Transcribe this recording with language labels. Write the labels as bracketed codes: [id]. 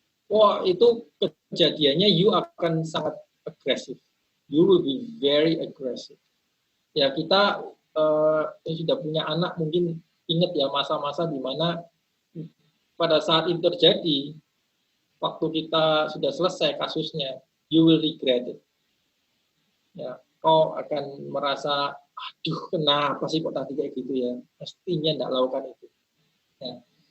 [id] Wah, itu kejadiannya you akan sangat agresif. [en] You will be very aggressive. [id] Ya, kita yang sudah punya anak mungkin ingat ya masa-masa di mana pada saat itu terjadi. Waktu kita sudah selesai kasusnya, [en] you will regret it. [id] Ya, kau akan merasa, aduh kenapa sih kok tadi kayak gitu ya, mestinya tidak lakukan itu. Ya.